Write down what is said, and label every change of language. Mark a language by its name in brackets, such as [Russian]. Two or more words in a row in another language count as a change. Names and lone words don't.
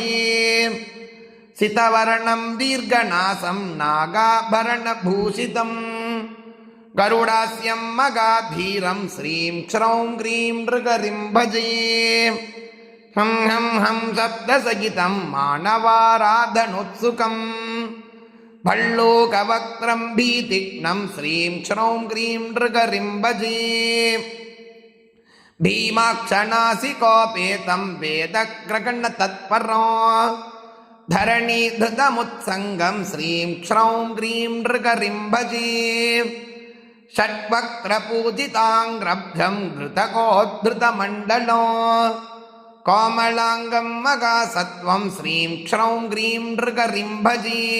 [Sanskrit] सितवर्णं दीर्घनासं नागाभरणभूषितं गरुडास्यं महाधीरं श्रीं क्ष्रौं क्रीं नृहरिं भजे. हं हं हं शब्दसहितं मानवाराधनोत्सुकम् भल्लूकवक्त्रं भीतिघ्नं श्रीं क्षौं ग्रीं नृगरिं भजे भीमाक्षनासिकोपेतं वेदग्रगणतत्परो धरणीधृतमुत्सङ्गं श्रीं क्षौं ग्रीं नृगरिं भजे षड्वक्त्रपूजिताङ्ग्रभ्यं घृतकोद्धृतमण्डलो कोमलाङ्गं मगासत्वं श्रीं क्षौं ग्रीं नृगरिं भजे